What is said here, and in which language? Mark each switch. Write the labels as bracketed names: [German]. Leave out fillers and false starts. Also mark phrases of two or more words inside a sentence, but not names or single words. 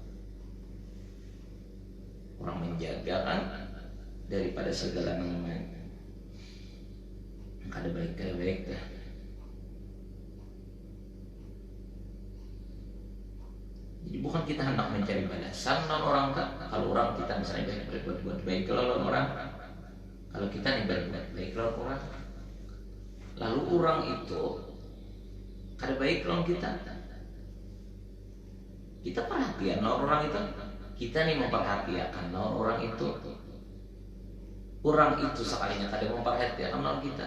[Indonesian] Orang menjaga kan daripada segala yang kada baik dah. Jadi bukan kita hendak mencari balasan non orang kan. Kalau orang kita misalnya berbuat baik kalau orang, kalau kita nih berbuat baik lawan orang, lalu orang itu kada baik lawan kita, Kita perhatian orang itu, kita nih memperhatikan orang itu sekalinya kada memperhatikan orang kita.